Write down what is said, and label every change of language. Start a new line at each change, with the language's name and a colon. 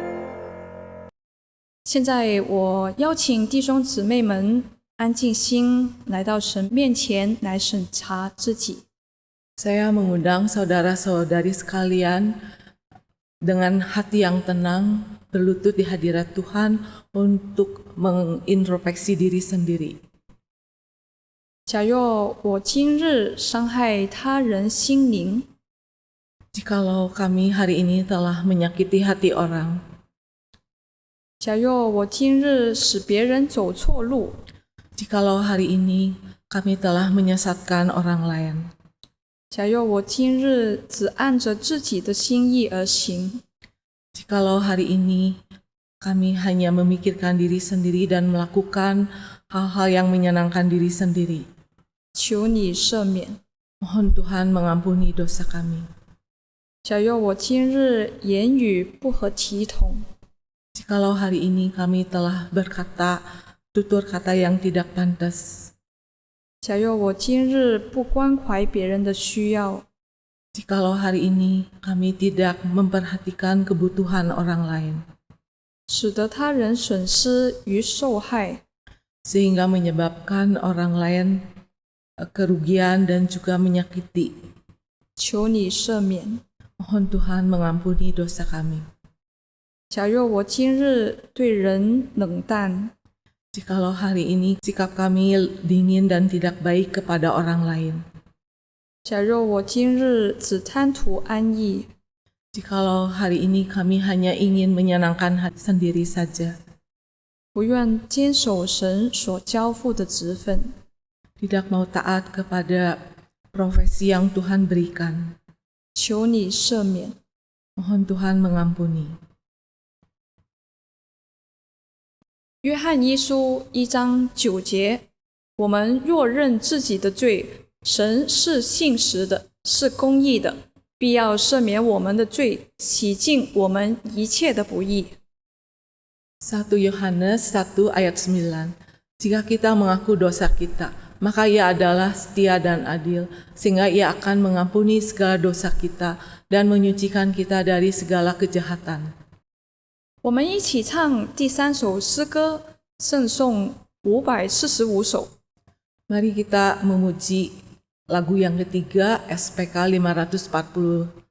Chinese: "现在我邀请弟兄姊妹们安静心，来到神面前来审查自己。
Indonesian: Saya mengundang saudara-saudari sekalian dengan hati yang tenang berlutut di hadirat Tuhan untuk mengintrospeksi diri sendiri.
Chinese: 假若我今日伤害他人心灵，
Indonesian: Jikalau kami hari ini telah menyakiti hati orang,
Chinese: 假若我今日使别人走错路，
Indonesian: jikalau hari ini kami telah menyesatkan orang lain,
Chinese: 假若我今日只按着自己的心意而行，
Indonesian: jikalau hari ini kami hanya memikirkan diri sendiri dan melakukan hal-hal yang menyenangkan diri sendiri,
Chinese: 求你赦免。
Indonesian: mohon Tuhan mengampuni dosa kami.
Chinese: 假若我今日言语不合体统，
Indonesian: Jikalau hari ini kami telah berkata tutur kata yang tidak pantas,
Chinese: 假若我今日不关怀别人的需要，
Indonesian: jikalau hari ini kami tidak memperhatikan kebutuhan orang lain,
Chinese: 使得他人损失与受害，
Indonesian: sehingga menyebabkan orang lain kerugian dan juga menyakiti,
Chinese: 求你赦免。
Indonesian: mohon Tuhan mengampuni dosa kami.
Chinese: 假若我今日对人冷淡，
Indonesian: Jikalau hari ini sikap kami dingin dan tidak baik kepada orang lain,
Chinese: 假若我今日只贪图安逸，
Indonesian: jikalau hari ini kami hanya ingin menyenangkan hati sendiri saja,
Chinese: 不愿坚守神所交付的职分，
Indonesian: tidak mau taat kepada profesi yang Tuhan berikan,
Chinese: 求你赦免。
Indonesian: mohon Tuhan mengampuni.
Chinese: 约翰一书1章9节，我们若认自己的罪，神是信实的，是公义的，必要赦免我们的罪，洗净我们一切的不义。
Indonesian: 1 Yohanes 1 ayat 9. Jika kita mengaku dosa kita, maka Ia adalah setia dan adil, sehingga Ia akan mengampuni segala dosa kita dan menyucikan kita dari segala kejahatan.
Chinese: 我们一起唱第3首诗歌，圣颂545首。
Indonesian: Mari kita memuji lagu yang ketiga, SPK 545.